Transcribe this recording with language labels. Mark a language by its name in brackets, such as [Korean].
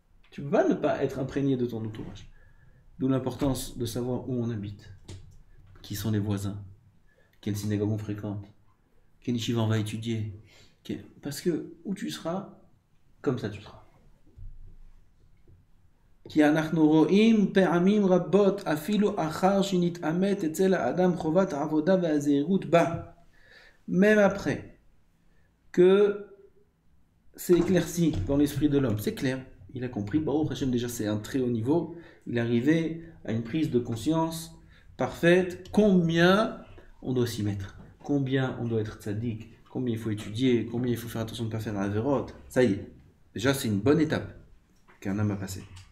[French] Tu peux pas ne pas être imprégné de ton entourage. D'où l'importance de savoir où on habite. Qui sont les voisins? Quelle synagogue on fréquente? Quel yeshiva on va étudier? Parce que où tu seras, comme ça tu seras. [Hebrew] כי אנחנו רואים פעמים רבות אפילו אחר שנתעמת אצל האדם חובת העבודה והזהירות בה. [French] Même après que c'est éclairci dans l'esprit de l'homme, c'est clair, il a compris, Baruch Hashem déjà c'est un très haut niveau, il est arrivé à une prise de conscience parfaite, combien on doit s'y mettre, combien on doit être tzaddik, combien il faut étudier, combien il faut faire attention de ne pas faire la avérote, ça y est, déjà c'est une bonne étape qu'un homme a passée.